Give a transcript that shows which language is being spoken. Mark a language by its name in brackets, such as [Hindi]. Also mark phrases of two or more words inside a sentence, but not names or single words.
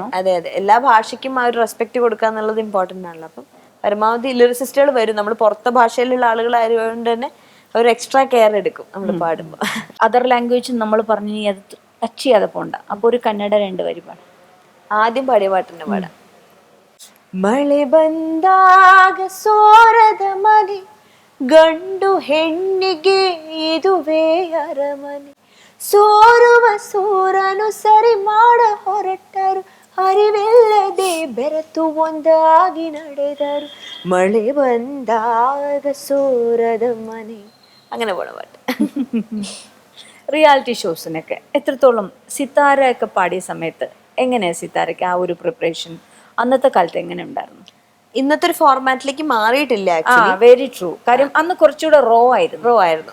[Malayalam] അതെ അതെ, എല്ലാ ഭാഷയ്ക്കും ആ ഒരു റെസ്പെക്ട് കൊടുക്കുക എന്നുള്ളത് ഇമ്പോർട്ടന്റ് ആണല്ലോ. അപ്പം പരമാവധി ലിറിസിസ്റ്റുകൾ വരും. നമ്മൾ പുറത്തെ ഭാഷയിലുള്ള ആളുകളായതുകൊണ്ട് തന്നെ അവർ [English] extra care [Malayalam] എടുക്കും നമ്മൾ പാടുമ്പോൾ. [English] other language [Malayalam] നമ്മൾ പറഞ്ഞു അത് ടച്ച് ചെയ്യാതെ പോണ്ട. അപ്പൊ ഒരു കന്നഡ 2 വരി പാടാം. ആദ്യം പാടിയ പാട്ടിന്റെ പാടാം. [Kannada] മಳೆ ಬಂದಾಗ ಸೋರದ ಮನೆ ಗಂಡು ಹೆಣ್ಣಿಗೆ ಇದುವೇ ಅರಮನೆ ಸೋರುವ ಸೂರನು ಸರಿ ಮಾಡ ಹೊರಟರು ಅರಿವಿಲ್ಲದೆ ಬೆರೆತು ಒಂದಾಗಿ ನಡೆದರು ಮಳೆ ಬಂದಾಗ ಸೋರದ ಮನೆ. [Malayalam] അങ്ങനെ പോണ പാട്ട്. [English] reality shows [Malayalam] എത്രത്തോളം സിതാര ഒക്കെ പാടിയ സമയത്ത് എങ്ങനെയാ സിതാരയ്ക്ക് ആ ഒരു പ്രിപ്പറേഷൻ അന്നത്തെ കാലത്ത് എങ്ങനെ ഉണ്ടായിരുന്നു? ഇന്നത്തെ ഒരു ഫോർമാറ്റിലേക്ക് മാറിയിട്ടില്ല. [English] very true. [Malayalam] കാര്യം അന്ന് കുറച്ചുകൂടെ റോ ആയിരുന്നു.